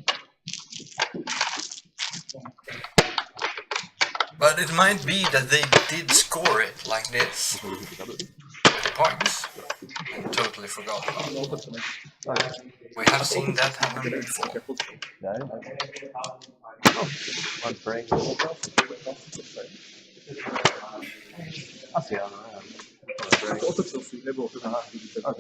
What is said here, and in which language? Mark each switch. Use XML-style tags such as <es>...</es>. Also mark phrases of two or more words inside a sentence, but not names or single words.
<en>But it might be that they did score it like this. With points. I totally forgot about it. We have seen that happen before. Yeah. One spring.</en> <sk>Asi áno, ja. Otočil si, nebolo to tam. Okay.</sk>